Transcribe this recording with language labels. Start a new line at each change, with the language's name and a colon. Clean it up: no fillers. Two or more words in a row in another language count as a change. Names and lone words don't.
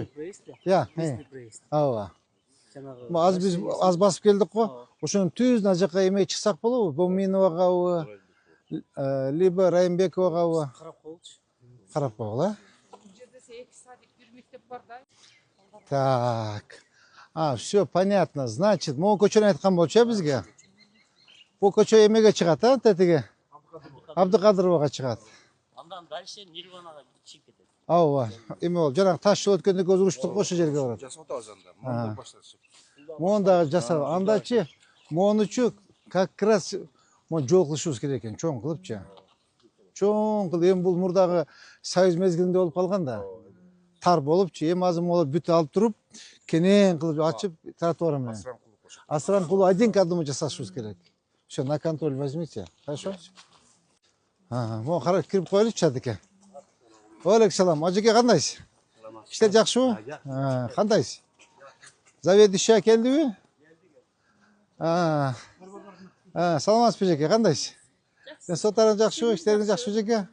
Kyrgyz: Ооба. Аз биз аз басып келдик го. Ошонун түзүнө жака эме чыксак болобу? Боминовагабы, либо Райымбековагабы? Карап койгула. Бул жерде 2 садик, 1 мектеп бар да.
Russian: Так. Все понятно. Значит,
Kyrgyz: могу көчөнү айткан болчу бизге. Бул көчө эмеге чыгат, тетиге? Абдыкадыровага чыгат. Андан дальше Нирванага чыгып кетет. Ооба. Эме бол, жанагы таш жол өткөндө көз уруштук ошо жерге барат. Жасап атабыз анда. Монда башташып. Мону дагы жасап. Андачы монучу
Russian: как раз
Kyrgyz: жол кылышыбыз керек экен, чоң кылыпчы. Чоң кылып, эми бул мурдагы Союз мезгилинде болуп калган да. Тар болупчу, эми азыр могу бүт алып туруп, кенен кылып ачып тротуар менен. Асранкулу
Russian: один к одному
Kyrgyz: жасашыбыз керек.
Russian: Все, на контроль возьмите. Хорошо?
Kyrgyz: Могу карап кирип коелучу Жадыке. Алейкум салам. Ажеке кандайсыз? Иштер жакшыбы? Кандайсыз? Заведующий келдиби? Саламатсызбы Жеке, кандайсыз? Соттарың жакшыбы? Иштериңиз жакшыбы Жеке?